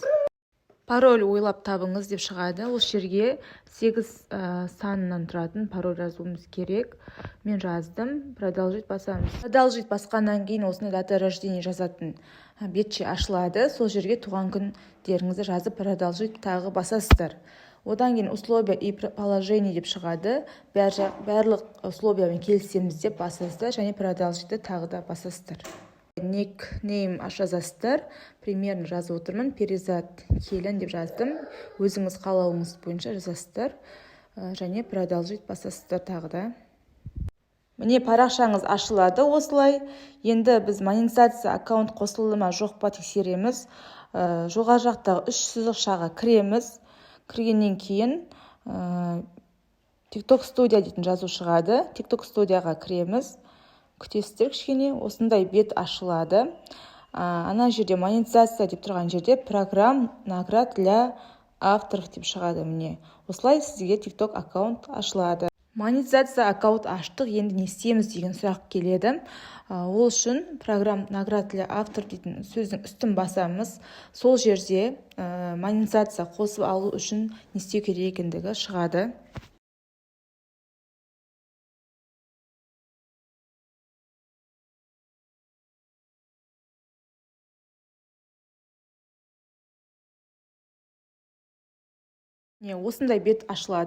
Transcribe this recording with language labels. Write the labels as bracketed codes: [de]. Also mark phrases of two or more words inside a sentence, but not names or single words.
[kk] Пароль ойлап табыңыз деп шығады. Ол жерге 8 санынан тұратын пароль жазуымыз керек. Мен жаздым. Продолжить басамыз. Продолжить басқаннан кейін осындай [ru] дата рождения [kk] жазатын бетше ашылады. Сол жерге туған күндеріңізді жазып продолжить тағы басасыздар. Одан кейін [ru] условия и положение [kk] деп шығады. Барлық условиямен келісеміз деп басасыздар және продолжитті тағы да басасыздар. Никнейм жазасыздар. Примерно жазып отырмын. Перизат келін деп жаздым. Өзіңіз қалауыңыз бойынша жазасыздар. Және продолжить басасыздар тағы да. Міне парақшаңыз ашылады осылай. Енді біз монетизация аккаунт қосылды ма жоқ па тексереміз. Жоғары жақтағы 3 сызықшаға кіреміз. Кіргеннен кейін TikTok студия дейтін жазу шығады. TikTok студияға кіреміз. Күтесіздер кішкене, осындай бет ашылады. Ана жерде монетизация деп тұрған жерде [ru] программ наград для авторов [kk] деп шығады міне. Осылай сізге TikTok аккаунт ашылады. Монетизация аккаунт аштық, енді не істейміз деген сұрақ келеді. Ол үшін [ru] программ наград для автор [kk] дейтін сөздің үстін басамыз. Сол жерде монетизация қосып алу үшін не істеу керек екендігі шығады. Осындай бет ашылады.